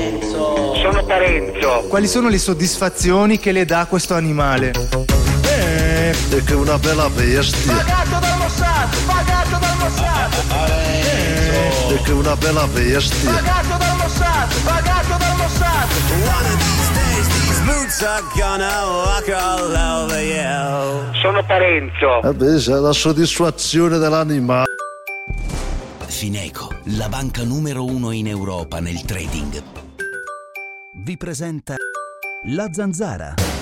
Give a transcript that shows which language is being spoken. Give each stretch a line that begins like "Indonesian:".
Italian: Sono Parenzo. Quali sono le soddisfazioni che le dà questo animale? È che una bella bestia. Pagato dal Mossad, pagato dal Mossad. Parenzo. È che una bella bestia. Pagato dal Mossad, pagato dal Mossad.
English: One of these days these boots are gonna walk all over you.
Italian: Sono Parenzo. Vabbè, c'è la soddisfazione dell'animale. Fineco, la banca numero uno in Europa nel trading, vi presenta La Zanzara.